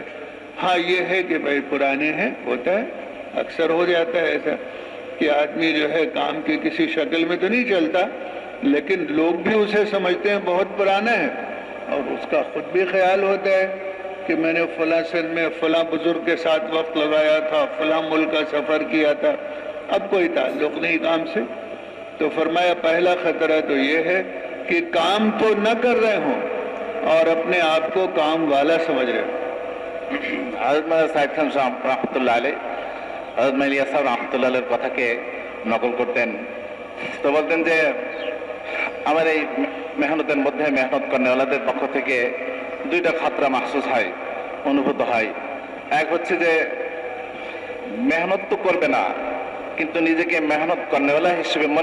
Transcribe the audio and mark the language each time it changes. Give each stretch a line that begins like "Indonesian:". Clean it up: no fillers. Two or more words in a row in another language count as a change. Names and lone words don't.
Urdu: ہاں یہ ہے کہ بھائی پرانے ہیں، ہوتا ہے، اکثر ہو جاتا ہے ایسا کہ آدمی جو ہے کام کی کسی شکل میں تو نہیں چلتا، لیکن لوگ بھی اسے سمجھتے ہیں بہت پرانا ہے، اور اس کا خود بھی خیال ہوتا ہے کہ میں نے فلاں سن میں فلاں بزرگ کے ساتھ وقت لگایا تھا، فلاں ملک کا سفر کیا تھا، اب کوئی تعلق نہیں کام سے۔ تو فرمایا پہلا خطرہ تو یہ ہے کہ کام تو نہ کر رہے ہوں اور اپنے آپ کو کام والا سمجھ رہے ہوں۔
Bangla: حضرت مولانا সাইদ খান সাহেব রহমতুল্লাহ আলাইহি হযরত ইলিয়াস সাহেব রহমতুল্লাহ আলাইহির কথাকে নকল করতেন। তো বলতেন যে আমার এই মেহনতের মধ্যে মেহনত কর্নেওয়ালাদের পক্ষ থেকে দুইটা খাতরা মাহসুস হয়, অনুভূত হয়। এক হচ্ছে যে মেহনত তো করবে না, কিন্তু নিজেকে মেহনত কর্নেওয়ালা হিসেবে মনে করবে।